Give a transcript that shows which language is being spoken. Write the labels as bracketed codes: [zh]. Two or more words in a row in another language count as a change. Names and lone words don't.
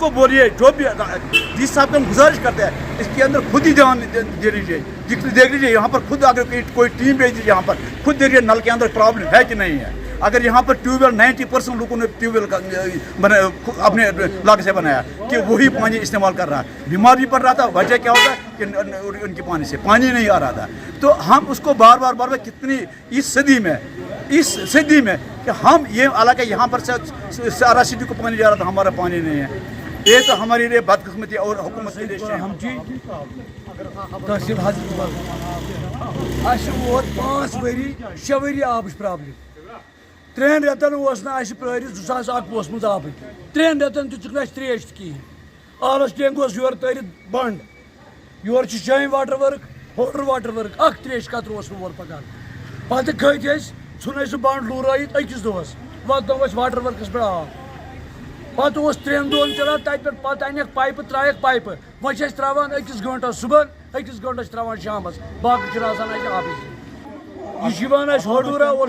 [ur] کو بولیے جو بھی ڈی صاحب کو ہم گزارش کرتے ہیں اس کے اندر خود ہی دھیان دے لیجیے دیکھ لیجیے یہاں پر خود اگر کوئی ٹیم بھیج دیجیے یہاں پر خود دیکھیے نل کے اندر پرابلم ہے کہ نہیں ہے اگر یہاں پر ٹیوب ویل 90% لوگوں نے ٹیوب ویل اپنے علاقے سے بنایا کہ وہی پانی استعمال کر رہا ہے بیمار بھی پڑ رہا تھا وجہ کیا ہوتا ہے کہ ان کے پانی سے پانی نہیں آ رہا تھا تو ہم اس کو بار بار کتنی اس صدی میں کہ ہم یہ علاقہ یہاں پر سے سارا سٹی کو پانی جا رہا تھا ہمارا پانی نہیں ہے یہ تو ہمارے لیے بدقسمتی اور حکومت کے لیے ہم [ks] تحصیل حضرت 5 ؤری 6 ؤری آبٕچ پرابلم 3 رٮ۪تن اوس نہٕ اَسہِ پرٛٲرِتھ 2021 منٛز آبٕے 3 رٮ۪تن دِژٕکھ نہٕ اَسہِ ترٛیش تہِ کِہیٖنۍ آلس ٹینٛک اوس یورٕ تٲرِتھ بنٛد یورٕ چھِ جامہِ واٹر ؤرٕک ہوٹل واٹر ؤرٕک اکھ ترٛیش قطرٕ اوس نہٕ اورٕ پکان پتہٕ کھٔتۍ أسۍ ژھُن اَسہِ سُہ بنٛڈ لوٗرٲیِتھ أکِس دۄہس واتنوو اَسہِ واٹر ؤرکس پٮ۪ٹھ آب پتہٕ اوس 3 دۄہن چلان تتہِ پٮ۪ٹھ پتہٕ انٮ۪کھ پایپہٕ ترٛایکھ پایپہٕ وۄنۍ چھِ أسۍ ترٛاوان 1 گٲنٛٹس صُبحن 1 گٲنٛٹس ترٛاوان شامس باقٕے چھُنہٕ آسان اَسہِ آبٕے یہ چھِ یِوان اَسہِ ہوڈوٗرا اور